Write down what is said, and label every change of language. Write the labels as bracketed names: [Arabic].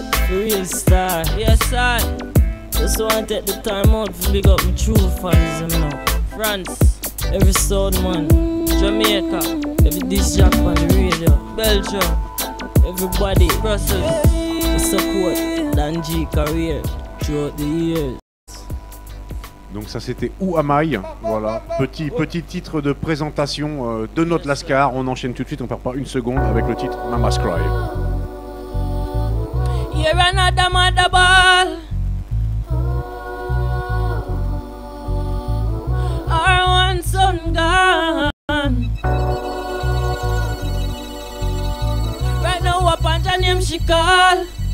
[English] Real star, yes I just want to take the time out to big up my true fans, you know. France, every sound man, Jamaica, every disc jock on the radio, Belgium, everybody, Brussels, the support Dan G career throughout the years. [French] Donc ça c'était Où am I? Voilà, petit titre de présentation de notre Lascar. On enchaîne tout de suite, on perd pas une seconde avec le titre Mama's Cry. [English] You're another mother ball. Our one son gone. Right now up on her name she call.